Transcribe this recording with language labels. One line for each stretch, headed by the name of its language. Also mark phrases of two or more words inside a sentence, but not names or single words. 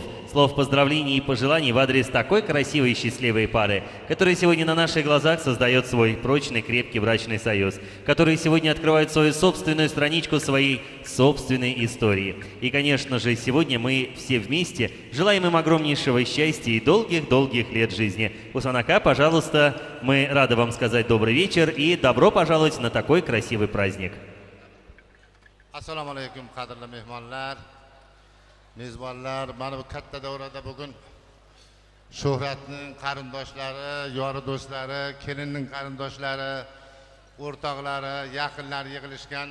Russian: Слов поздравлений и пожеланий в адрес такой красивой и счастливой пары, которая сегодня на наших глазах создает свой прочный, крепкий брачный союз, которые сегодня открывают свою собственную страничку своей собственной истории. И, конечно же, сегодня мы все вместе желаем им огромнейшего счастья и долгих-долгих лет жизни. Хусан ака, пожалуйста, мы рады вам сказать добрый вечер и добро пожаловать на такой красивый праздник.
Uzbek: Assalomu alaykum, qadrli mehmonlar, mezbonlar. Mana bu katta davrada bugun Shuhratning qarindoshlari, yori do'stlari, kelinning qarindoshlari, o'rtoqlari, yaqinlari yig'ilishgan.